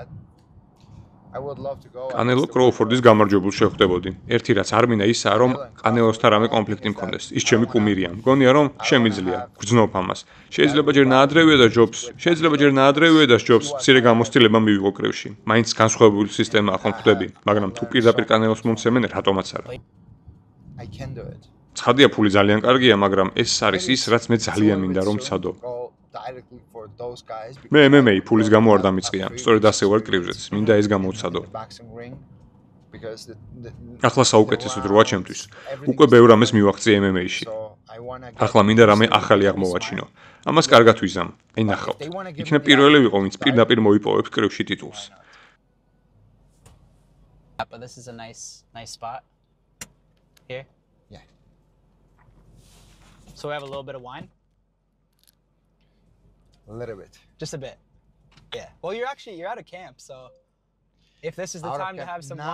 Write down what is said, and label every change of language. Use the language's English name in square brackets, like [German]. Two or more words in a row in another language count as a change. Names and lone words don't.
[English] I would love to go. [Georgian] კანელო კროუფორდის გამარჯვებულ შეხვდებოდი. ერთი რაც არ მინდა ისაა, რომ კანელოსთან რამე კონფლიქტი მქონდეს. ის ჩემი კუმირია. მგონია რომ შემიძლია. გძნობ ამას. შეიძლება ჯერ ნაადრევია და ჯობს. შეიძლება ჯერ ნაადრევია და ჯობს. მცირე გამოცდილება მივიღო კრივში. მაინც განსხვავებული სისტემაა ხომ ხვდები, მაგრამ თუ პირდაპირ კანელოს მომცემენ, რატომაც არა. [English] I can do it. [Georgian] ცხადია ფული ძალიან კარგია, მაგრამ ეს არის ის, რაც მე ძალიან მინდა რომ ვცადო. მე MMA ფულის გამო არ დამიწყია. სწორედ ასე ვარ კრივზეც. მინდა ეს გამოვცადო. ახლა საუკეთესო დროა ჩემთვის. უკვე ბევრ ამას მივახცე MMA-ში. ახლა მინდა რამე ახალი აღმოვაჩინო. ამას კარგად ვიზამ. აი ნახავთ. იქნებ პირველი ვიყო, ვინც პირდაპირ მოიპოვებს კრივში ტიტულს. [English] But this is a nice spot. Here? Yeah. So we have a little bit of wine? A little bit. Just a bit. Yeah. Well, you're out of camp, so if this is the time to have some